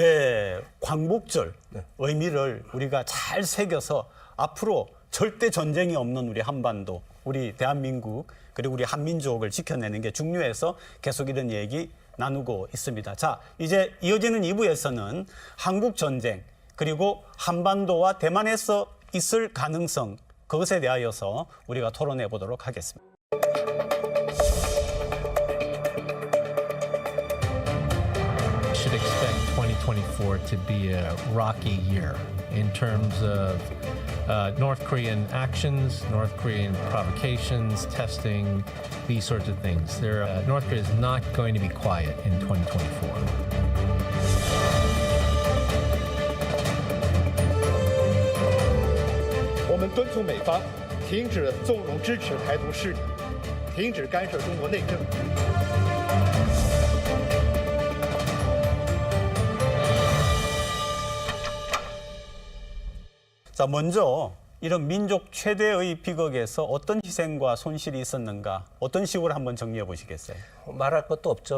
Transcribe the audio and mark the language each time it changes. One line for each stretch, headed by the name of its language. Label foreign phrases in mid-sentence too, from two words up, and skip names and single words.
Korean: 네, 광복절 의미를 우리가 잘 새겨서 앞으로 절대 전쟁이 없는 우리 한반도, 우리 대한민국 그리고 우리 한민족을 지켜내는 게 중요해서 계속 이런 얘기 나누고 있습니다. 자, 이제 이어지는 2부에서는 한국 전쟁 그리고 한반도와 대만에서 있을 가능성 그것에 대하여서 우리가 토론해 보도록 하겠습니다.
English: Should expect 2024 to be a rocky year in terms of North Korean actions, North Korean provocations, testing, these sorts of things. North Korea is not going to be quiet in 2024.
Chinese: 我们敦促美方停止纵容支持台独势力，停止干涉中国内政。
Korean: 자, 먼저 이런 민족 최대의 비극에서 어떤 희생과 손실이 있었는가, 어떤 식으로 한번 정리해 보시겠어요? 말할 것도 없죠.